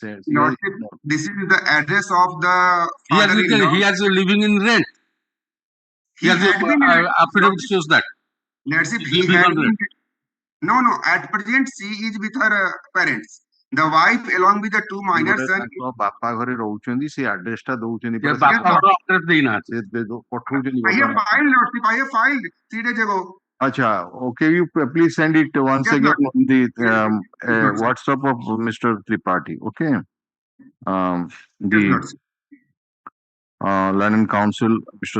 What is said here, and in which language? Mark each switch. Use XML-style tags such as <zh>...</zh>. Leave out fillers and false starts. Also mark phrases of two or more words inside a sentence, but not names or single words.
<en>Lordship, this is the address of the father-in-law. He has living in rent. He has affidavit shows that. Lordship, he had been. No. At present, she is with her parents. The wife along with the two minor sons.</en> <or>ବାପା ଘରେ ରହୁଛନ୍ତି ସେ ଆଡ୍ରେସ ଟା ଦଉଛନ୍ତି</or> <en>I have filed, Lordship. I have filed 3 days ago. Acha, okay, you please send it once again on the WhatsApp of Mr. Tripathi. Okay. The London Council, Mr.</en>